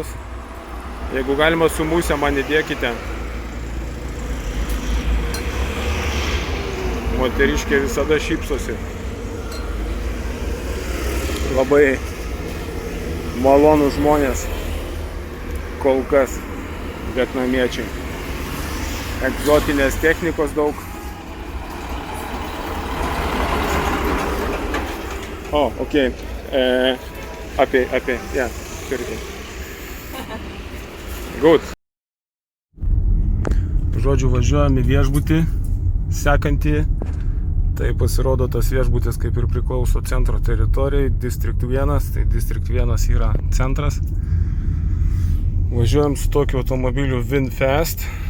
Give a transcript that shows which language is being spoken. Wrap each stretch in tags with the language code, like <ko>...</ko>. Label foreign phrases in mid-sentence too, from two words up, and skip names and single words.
<lt>Jeigu galima su musė, man įdėkite. Moteriškė visada šypsosi. Labai malonų žmonės, kol kas, vietnamiečiai. Egzotinės technikos daug.</lt> <en>Okay. Yeah, good.</en> <lt>Žodžiu, važiuojam į viešbutį, sekantį. Tai pasirodo tas viešbutis kaip ir priklauso centro teritorijai, District 1, tai District 1 yra centras. Važiuojam su tokiu automobiliu VinFast.</lt>